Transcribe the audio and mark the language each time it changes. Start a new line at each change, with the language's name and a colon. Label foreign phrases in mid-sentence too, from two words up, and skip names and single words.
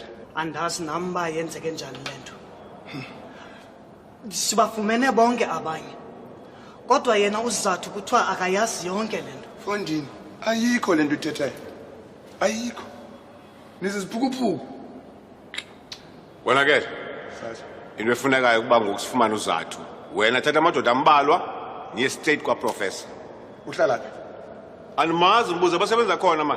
Xhosa: Andazi namba yenzeke njani lento. Sibafumene bonke abanye. Kodwa yena uzathu kuthiwa akayazi yonke lento. Fondini, ayikho lento uthethayo. Ayikho. Niziziphukuphukuphuku. Wena ke into efunekayo ukuba ngokusifumana uzathu. Wena thatha amadoda ambalwa niye straight kwa professor. Uhlala phi? Animazi mbuzo basebenza khona manje.